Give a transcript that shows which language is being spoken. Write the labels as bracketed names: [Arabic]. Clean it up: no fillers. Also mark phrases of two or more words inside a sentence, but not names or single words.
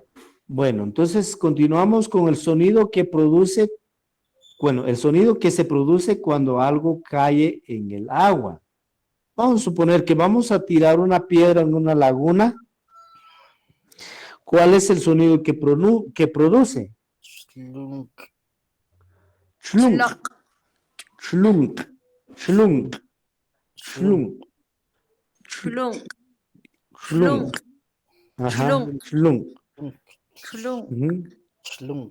[Spanish] Bueno, entonces continuamos con el sonido que produce, bueno, el sonido que se produce cuando algo cae en el agua. Vamos a suponer que vamos a tirar una piedra en una laguna. ¿Cuál es el sonido que produce? Slunk. Chlunk, chlunk, chlunk, Slunk. chlunk, Chlunk, chlunk. chlunk, Ajá, chlunk, chlunk. chlunk, Ujú, Slunk.